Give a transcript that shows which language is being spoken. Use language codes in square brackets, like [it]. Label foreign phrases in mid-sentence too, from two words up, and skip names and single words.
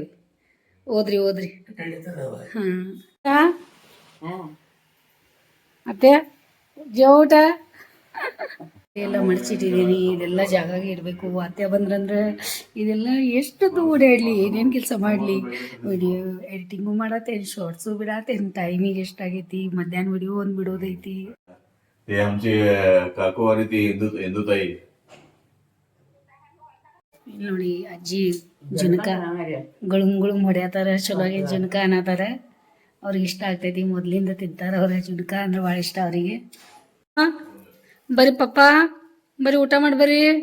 [kn] ಓದ್ರಿ ಹಾಂ ಮತ್ತೆ ಜೋಟ ಎಲ್ಲ ಮಡ್ಚಿಟ್ಟಿದ್ದೀನಿ. ಇದೆಲ್ಲ ಜಾಗಾಗಿ ಇಡಬೇಕು. ಅತ್ತೆ ಬಂದ್ರಂದ್ರೆ ಇದೆಲ್ಲ ಎಷ್ಟೊತ್ತು ಓಡಾಡಲಿ, ಏನೇನು ಕೆಲಸ ಮಾಡಲಿ. ವಿಡಿಯೋ ಎಡಿಟಿಂಗು ಮಾಡತ್ತೇನು, ಶಾರ್ಟ್ಸು ಬಿಡತ್ತೇನು, ಟೈಮಿಗೆ ಎಷ್ಟಾಗೈತಿ, ಮಧ್ಯಾಹ್ನ ವಿಡಿಯೋ ಒಂದು ಬಿಡೋದೈತಿ. [mr] आमची काकू आणि ती इंदुताई. [kn] ಇಲ್ಲಿ ನೋಡಿ ಅಜ್ಜಿ ಜುನಕ ಗುಳುಮ್ ಹೊಡ್ಯಾತಾರ, ಚಲೋ ಆಗೈತೆ ಜುನಕ ಅನ್ನತಾರ. ಅವ್ರಿಗೆ ಇಷ್ಟ ಆಗ್ತೈತಿ, ಮೊದ್ಲಿಂದ ತಿಂತಾರ ಅವ್ರ ಜುನಕ ಅಂದ್ರೆ ಭಾಳ ಇಷ್ಟ ಅವರಿಗೆ. ಹಾಂ ಬರ್ರಿ ಪಪ್ಪ, ಬರ್ರಿ ಊಟ ಮಾಡಿ ಬರ್ರಿ.